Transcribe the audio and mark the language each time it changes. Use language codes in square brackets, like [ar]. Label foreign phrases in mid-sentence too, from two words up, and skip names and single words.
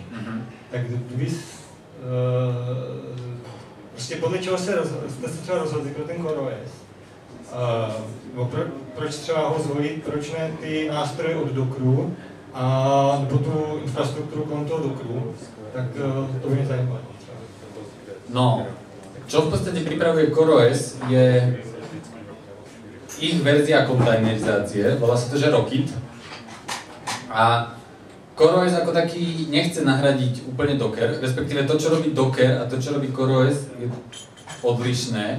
[cs] Tak kdyby prostě podle čeho jste se třeba rozhodli pro ten CoreOS? Proč třeba ho zvolit, proč ne ty nástroje od Dockeru a nebo tu infrastrukturu kolem toho Dockeru, tak to by mě zajímalo. [sk] No, čo v podstate pripravuje CoreOS je ich verzia kontajnerizácie, volá sa to, že Rocket. A CoreOS ako taký nechce nahradiť úplne Docker, respektíve to, čo robí Docker a to, čo robí CoreOS, je odlišné.